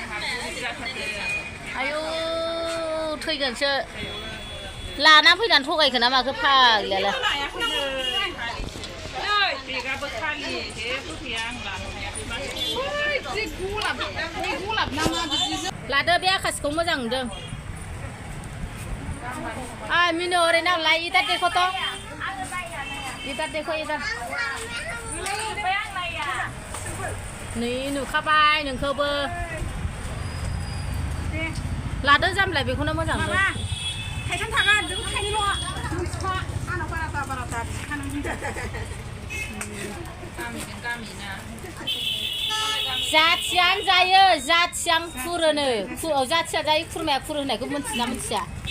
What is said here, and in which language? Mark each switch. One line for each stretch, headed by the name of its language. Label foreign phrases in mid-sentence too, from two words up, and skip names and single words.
Bodo: आयौ थैगोनसो लाना फैनानै थगायखो ना माखो फाग्लियालाय लादो बे आकाशखौ मोजां नुदों मिनो ओरैनो लाय
Hindi: इधर देखो तो इधर
Bodo: नै नुखाबाय नोंखौबो लादो जामलाय बेखौनो मोजां नुदों थाइथाम थागोन जों थाइनैल' आंनाव बारा जाथियानो जायो जाथियां खुरोनो जाथिया जायो खुरमाया खुरो होननायखौ मिन्थिना मिन्थिया